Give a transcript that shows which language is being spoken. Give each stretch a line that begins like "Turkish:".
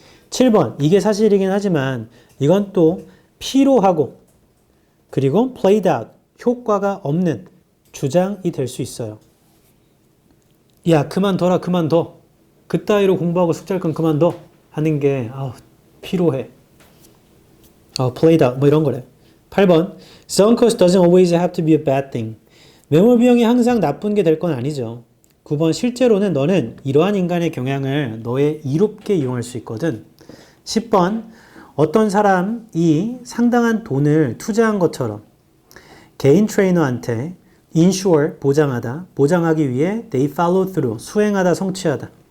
Korean: 7번 이게 사실이긴 하지만 이건 또 피로하고 그리고 played out 효과가 없는 주장이 될 수 있어요. 야 그만둬라 그만둬. 그따위로 공부하고 숙제할 건 그만둬 하는 게 피로해. played out 뭐 이런 거래.
English: 8번 sunk cost doesn't always have to be a bad thing.
Korean: 매몰 비용이 항상 나쁜 게 될 건 아니죠. 9번 실제로는 너는 이러한 인간의 경향을 너의 이롭게 이용할 수 있거든. 10번 어떤 사람이 상당한 돈을 투자한 것처럼 개인 트레이너한테 insure 보장하다, 보장하기 위해
English: they follow through
Korean: 수행하다, 성취하다.